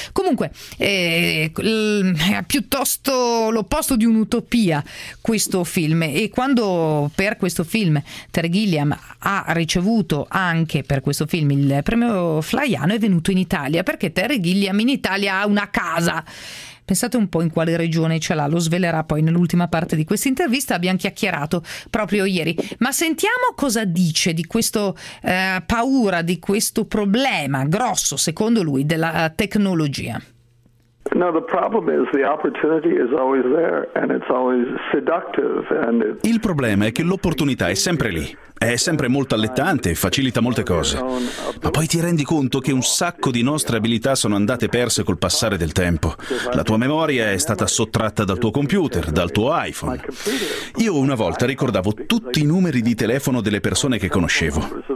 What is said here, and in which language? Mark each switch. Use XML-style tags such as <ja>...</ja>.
<it>Comunque è piuttosto l'opposto di un'utopia questo film, e quando per questo film Terry Gilliam ha ricevuto anche per questo film il premio Flaiano, è venuto in Italia, perché Terry Gilliam in Italia ha una casa. Pensate un po' in quale regione ce l'ha, lo svelerà poi nell'ultima parte di questa intervista, abbiamo chiacchierato proprio ieri. Ma sentiamo cosa dice di questa paura, di questo problema grosso, secondo lui, della tecnologia.</it> <en>No, the problem is the opportunity is always there and it's always seductive and it's...</en> <it>Il problema è che l'opportunità è sempre lì. È sempre molto allettante e facilita molte cose. Ma poi ti rendi conto che un sacco di nostre abilità sono andate perse col passare del tempo. La tua memoria è stata sottratta dal tuo computer, dal tuo iPhone. Io una volta ricordavo tutti i numeri di telefono delle persone che conoscevo.</it>